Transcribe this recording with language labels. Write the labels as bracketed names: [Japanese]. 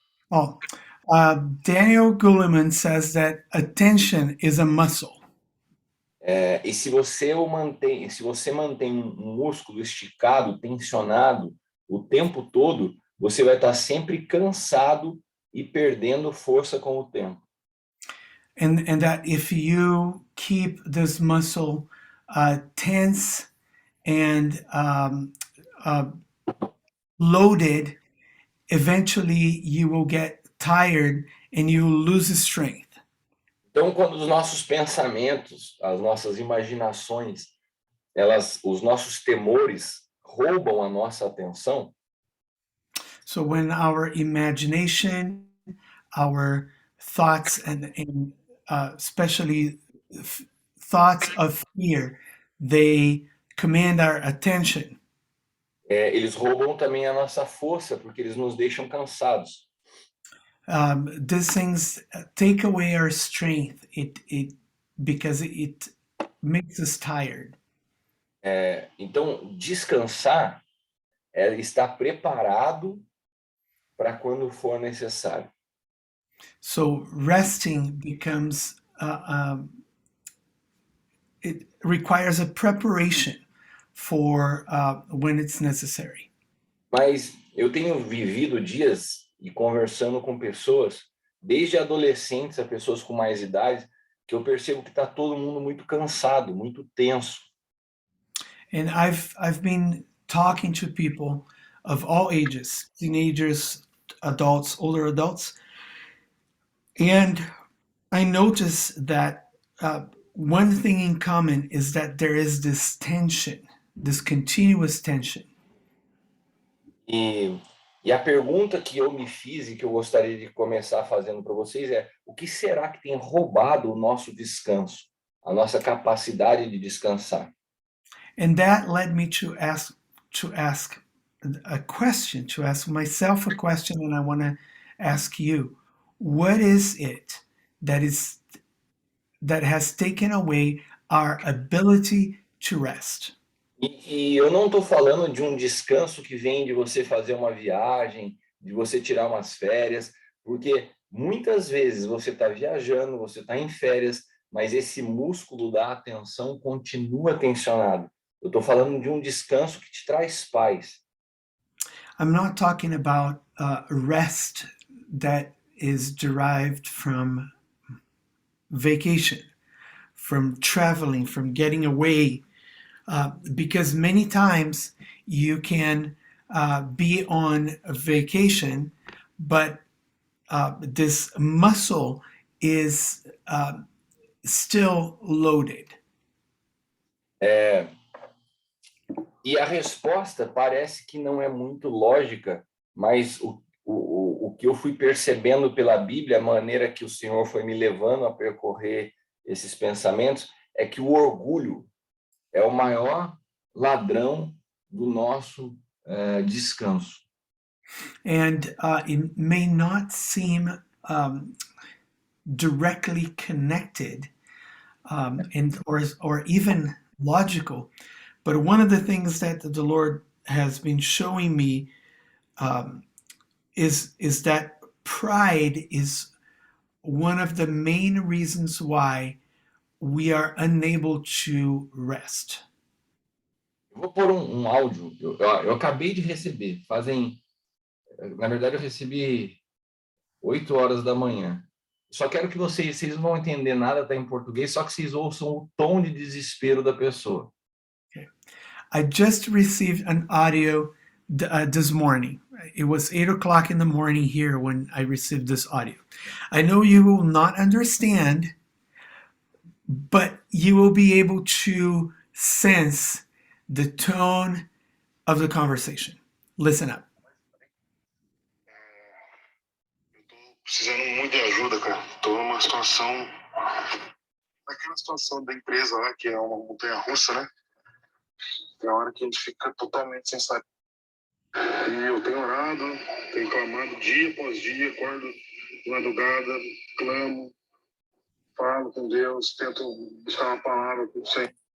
[English] Oh, Daniel Goleman says that attention is a muscle. [Portuguese] E se você mantém um músculo esticado, tensionado o tempo todo, você vai estar sempre cansado e perdendo força com o tempo. [English] And that if you keep this muscle tense and loaded, eventually you will get tired and you will lose strength. [Portuguese] Então, quando os nossos pensamentos, as nossas imaginações, os nossos temores roubam a nossa atenção, [English] so when our imagination, our thoughts, and especially thoughts of fear, they command our attention. [Portuguese] Eles roubam também a nossa força, porque eles nos deixam cansados. [English] These things take away our strength. Because it makes us tired. [Portuguese] Então, descansar é estar preparado para quando for necessário. [English] So resting becomes it requires a preparation for when it's necessary. [Portuguese] Mas eu tenho vivido dias e conversando com pessoas, desde adolescentes a pessoas com mais idade, que eu percebo que está todo mundo muito cansado, muito tenso. [English] And I've been talking to people of all ages, teenagers, adults, older adults, and I notice that one thing in common is that there is this tension, this continuous tension. [Portuguese] E a pergunta que eu me fiz e que eu gostaria de começar fazendo para vocês é: o que será que tem roubado o nosso descanso, a nossa capacidade de descansar? [English] And that led me to ask a question, to ask myself a question, and I want to ask you, what is it that has taken away our ability to rest? [Portuguese] E eu não estou falando de um descanso que vem de você fazer uma viagem, de você tirar umas férias, porque muitas vezes você está viajando, você está em férias, mas esse músculo da atenção continua tensionado. Eu estou falando de um descanso que te traz paz. [English] I'm not talking about rest that is derived from vacation, from traveling, from getting away, because many times you can be on a vacation, but this muscle is still loaded. [Portuguese] E a resposta parece que não é muito lógica, mas o que eu fui percebendo pela Bíblia, a maneira que o Senhor foi me levando a percorrer esses pensamentos, é que o orgulho é o maior ladrão do nosso descanso. [English] And it may not seem directly connected, and or even logical. But one of the things that the Lord has been showing me um, is that pride is one of the main reasons why we are unable to rest. [Portuguese] Eu vou pôr um áudio. Eu acabei de receber, na verdade, eu recebi 8 horas da manhã. Só quero que vocês não vão entender nada, tá em português, só que vocês ouçam o tom de desespero da pessoa. [English] Okay. I just received an audio this morning. It was 8 o'clock in the morning here when I received this audio. I know you will not understand, but you will be able to sense the tone of the conversation. Listen up. [Portuguese] Eu tô precisando muito de ajuda, cara. Tô numa situação. Aquela situação da empresa lá, que é uma montanha russa, né? Tem hora que a gente fica totalmente sem saber. E eu tenho orado, tenho clamado dia após dia, acordo de madrugada, clamo, falo com Deus, tento buscar uma palavra com o Senhor.